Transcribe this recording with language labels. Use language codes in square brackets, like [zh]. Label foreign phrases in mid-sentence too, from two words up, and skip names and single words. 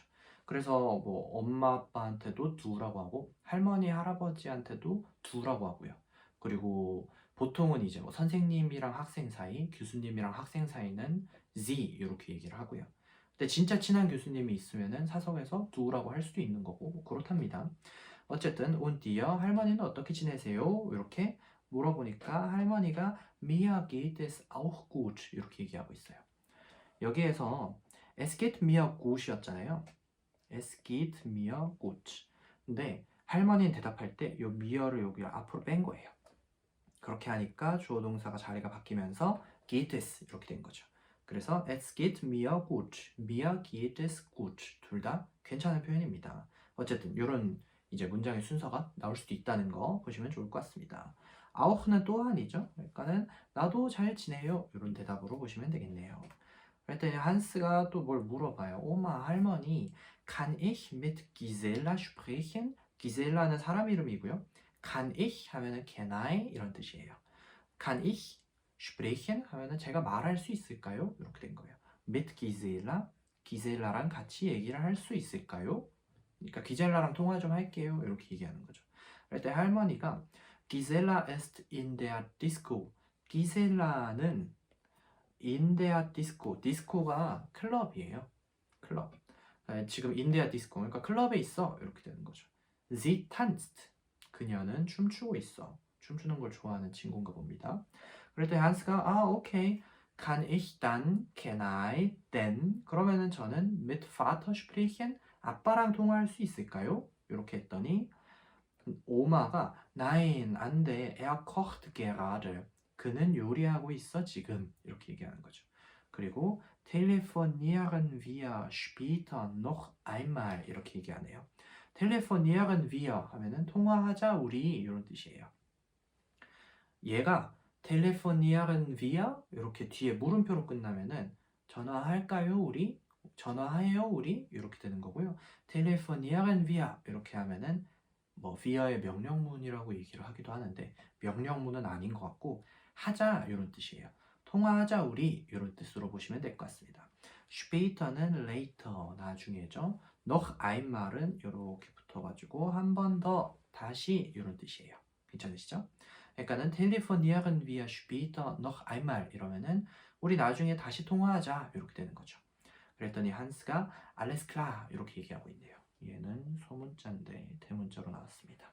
[ko] 그래서 뭐 엄마 아빠한테도 두라고 하고 할머니 할아버지한테도 두라고 하고요. 그리고 보통은 이제 뭐 선생님이랑 학생 사이, 교수님이랑 학생 사이는 Z 이렇게 얘기를 하고요. 근데 진짜 친한 교수님이 있으면은 사석에서 두라고 할 수도 있는 거고 뭐 그렇답니다. 어쨌든 [de] und dir [ko] 할머니는 어떻게 지내세요? 이렇게 물어보니까 할머니가 [de] mir geht es auch gut [ko] 이렇게 얘기하고 있어요. 여기에서 [de] es geht mir gut [ko] 이었잖아요. [de] es geht mir gut. [ko] 근데 할머니는 대답할 때 이 mir를 여기 앞으로 뺀 거예요. 그렇게 하니까 주어 동사가 자리가 바뀌면서 [de] geht es [ko] 이렇게 된 거죠. 그래서 [de] es geht mir gut, mir geht es gut [ko] 둘 다 괜찮은 표현입니다. 어쨌든 이런 이제 문장의 순서가 나올 수도 있다는 거 보시면 좋을 것 같습니다. auch는 또한이죠. 그러니까는 나도 잘 지내요 이런 대답으로 보시면 되겠네요. 그랬더니 한스가 또 뭘 물어봐요. 오마 할머니, [de] kann ich mit Gisela sprechen? [ko] 기셀라는 사람 이름이고요. [de] Kann ich [ko] 하면은 [en] can I [ko] 이런 뜻이에요. [de] Kann ich sprechen [ko] 하면은 제가 말할 수 있을까요? 이렇게 된 거예요. [de] Mit Gisela, [ko] 기셀라랑 같이 얘기를 할 수 있을까요? 그러니까 기셀라랑 통화 좀 할게요. 이렇게 얘기하는 거죠. 그럴 때 할머니가 [de] Gisela ist in der Disco. [ko] 기셀라는 [de] in der Disco. [ko] 디스코가 클럽이에요. 클럽. 지금 [de] in der Disco. [ko] 그러니까 클럽에 있어. 이렇게 되는 거죠. [de] Sie tanzt. [ko] 그녀는 춤추고 있어. 춤추는 걸 좋아하는 친구인가 봅니다. 그럴 때 한스가 오케이. [de] Kann ich dann, [en] can I, then? [ko] 그러면은 저는 [de] mit Vater sprechen? [ko] 아빠랑 통화할 수 있을까요? 이렇게 했더니 오마가 nein, 안 돼. [de] Er kocht gerade. [ko] 그는 요리하고 있어 지금. 이렇게 얘기하는 거죠. 그리고 [de] telefonieren wir später noch einmal [ko] 이렇게 얘기하네요. [de] telefonieren wir [ko] 하면은 통화하자 우리 이런 뜻이에요. 얘가 [de] telefonieren wir [ko] 이렇게 뒤에 물음표로 끝나면은 전화할까요 우리? 전화해요 우리? 이렇게 되는 거고요. [de] telefonieren wir [ko] 이렇게 하면은 뭐 via의 명령문이라고 얘기를 하기도 하는데 명령문은 아닌 것 같고 하자 이런 뜻이에요. 통화하자 우리 이런 뜻으로 보시면 될 것 같습니다. später는 later 나중에죠. [de] noch einmal [ko] 은 이렇게 붙어가지고 한 번 더 다시 이런 뜻이에요. 괜찮으시죠? 그러니까는 [de] telefonieren wir später noch einmal [ko] 이러면은 우리 나중에 다시 통화하자 이렇게 되는 거죠. 그랬더니 한스가 [de] alles klar [ko] 이렇게 얘기하고 있네요. 얘는 소문자인데 대문자로 나왔습니다.